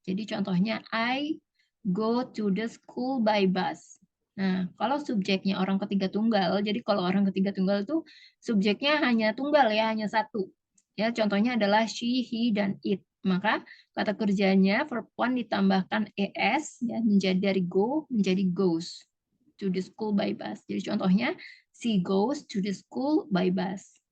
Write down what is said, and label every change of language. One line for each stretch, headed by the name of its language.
Indonesian: Jadi contohnya
English: I go to the school by bus.
Indonesian: Nah, kalau subjeknya orang ketiga tunggal, jadi kalau orang ketiga tunggal itu subjeknya hanya tunggal ya, hanya satu. Ya, contohnya adalah she, he, dan it. Maka kata kerjanya verb one ditambahkan es ya, menjadi dari go menjadi
English: goes to the school by bus.
Indonesian: Jadi contohnya
English: she goes to the school by bus.